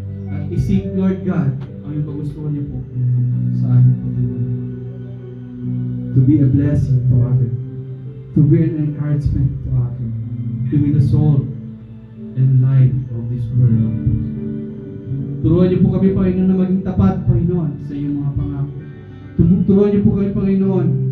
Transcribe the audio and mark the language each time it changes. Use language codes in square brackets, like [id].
[tl] At isip, Lord God, ang yung pagustuhan niyo po sa amin po. [en] To be a blessing to others. To be an encouragement to others. To be the soul and light of this world. [tl] Turuan niyo po kami, Panginoon, na maging tapat, Panginoon, sa iyong mga pangako. Turuan niyo po kami, Panginoon,